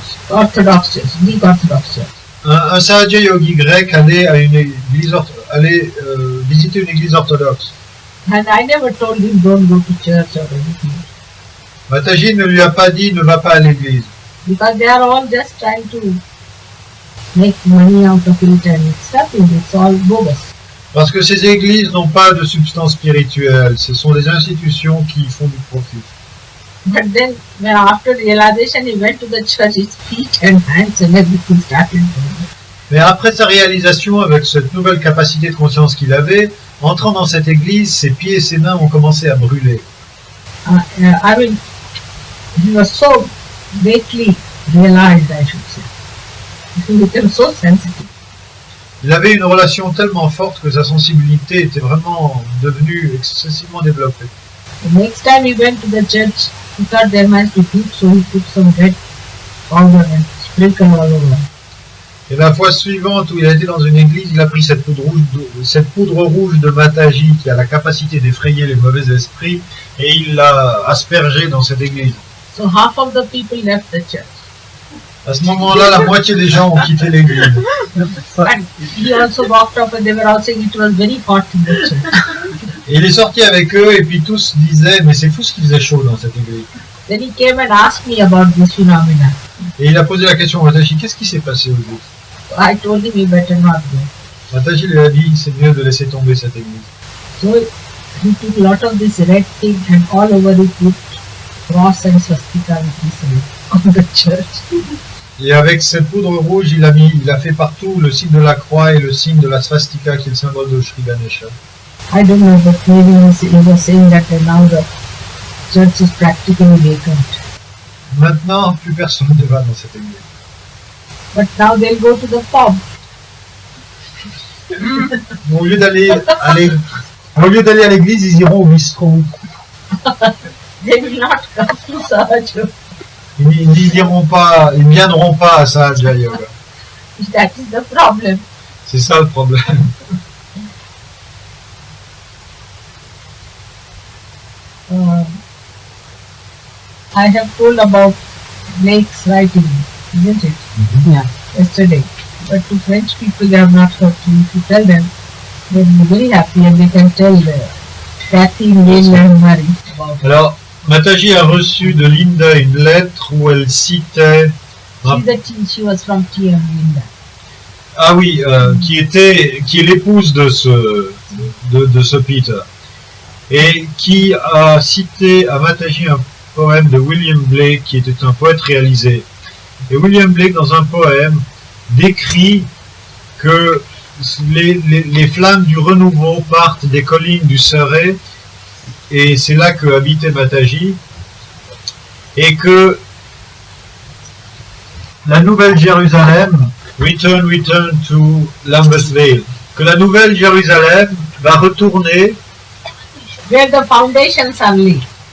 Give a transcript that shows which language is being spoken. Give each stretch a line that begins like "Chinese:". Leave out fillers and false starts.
English: Orthodox church, Greek Orthodox church.
French: un Sahaja yogi grec allait à une église, visiter une église orthodoxe.
English: And I never told him don't go to church or anything.
French: Mataji ne lui a pas dit ne va pas à l'église.
English: Because they are all just trying to make money out of it and it's nothing, it's all bogus.
French: Parce que ces églises n'ont pas de substance spirituelle, ce sont des institutions qui font du profit.
English: But then, after realization, he went to the church, his feet and hands and everything started.
French: Mais après sa réalisation, avec cette nouvelle capacité de conscience qu'il avait, entrant dans cette église, ses pieds et ses mains ont commencé à brûler.
English: I mean, he was so greatly realized, I should say. He became so sensitive.
French: Il avait une relation tellement forte que sa sensibilité était vraiment devenue excessivement développée.
English: The next time he went to the church, he thought there must be heat, so he put some red powder and sprinkled all over.
French: Et la fois suivante où il a été dans une église, il a pris cette poudre rouge de Mataji qui a la capacité d'effrayer les mauvais esprits et il l'a aspergée dans cette église.
English: So half of the people left the church.
French: À ce moment-là, la moitié des gens ont quitté l'église.
English: And he also walked off and they were all saying it was very hot in the church.
French: Et il est sorti avec eux et puis tous disaient mais c'est fou ce qu'il faisait chaud dans cette église.
English: Then he came and asked me about this phenomena.
French: Et il a posé la question à Mataji, qu'est-ce qui s'est passé au bout?
English: I told him he better not go.
French: Mataji lui a dit c'est mieux de laisser tomber cette église.
English: So he took a lot of this red thing and all over it put cross and swastika with this on the church.
French: Et avec cette poudre rouge, il a fait partout le signe de la croix et le signe de la swastika qui est le symbole de Sri Ganesha.
English: I don't know, but maybe he was saying that now the church is practically vacant.
French: Maintenant, plus personne ne va dans cette église.
English: But now they'll go to the pub.
French: Au lieu d'aller à l'église, ils iront au bistrot.
English: They will not come to Sahaja.
French: Ils ne viendront pas à Sahaja Yoga.
English: That is the problem.
French: C'est ça le problème.
English: I have told about Blake's writing, isn't it? Yeah. Yesterday. But to French people, they have not heard. So if you tell them, they will be very happy and they can tell Kathy, Neil and Mary about it.
French: Alors, Mataji a reçu de Linda une lettre où elle citait...
English: She was from TM Linda.
French: Ah oui, qui est l'épouse de ce Peter. Et qui a cité à Mataji un poème de William Blake, qui était un poète réalisé. Et William Blake, dans un poème, décrit que les flammes du renouveau partent des collines du Surrey, et c'est là que habitait Mataji, et que la Nouvelle Jérusalem,
English: return to Lambeth Vale,
French: que la Nouvelle Jérusalem va retourner
English: Where the foundations are laid.